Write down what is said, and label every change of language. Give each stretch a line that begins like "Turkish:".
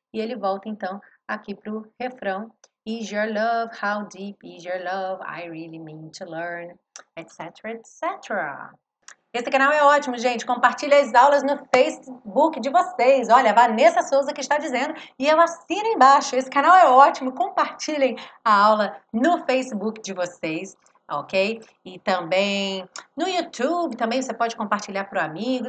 Portuguese: E ele volta, então, aqui pro refrão.
English: Is your love, how deep is your love? I really mean to learn, etc, etc.
Portuguese: Esse canal é ótimo, gente. Compartilhe as aulas no Facebook de vocês. Olha, a Vanessa Souza que está dizendo. E eu assino embaixo. Esse canal é ótimo. Compartilhem a aula no Facebook de vocês, ok? E também no YouTube, também você pode compartilhar para o amigo.